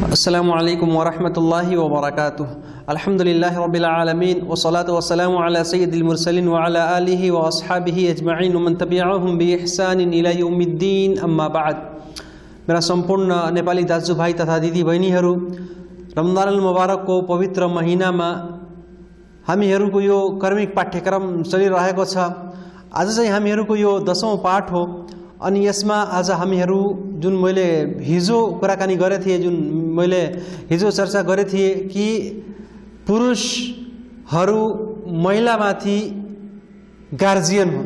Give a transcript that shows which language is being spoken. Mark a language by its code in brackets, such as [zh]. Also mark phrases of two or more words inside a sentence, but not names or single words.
[ar] السلام عليكم ورحمة الله وبركاته الحمد لله رب العالمين والصلاة والسلام على سيد المرسلين وعلى آله وأصحابه أجمعين ومن تبعهم بإحسان إلى يوم الدين أما بعد. [ne] मेरा सम्पूर्ण नेपाली दाजुभाइ तथा दिदी बहिनीहरू, [ar] رمضان المبارك [ne] पवित्र महिनामा हामीहरूको यो कर्मिक पाठ्यक्रम चलिरहेको छ। आज चाहिँ हामीहरूको यो 10औं पाठ हो अनि यसमा आज हामीहरू जुन मैले हिजो कुराकानी गरे थिए, जुन मैले हिजो चर्चा गरे थिए कि पुरुषहरू महिलामाथि गार्जियन हुन्।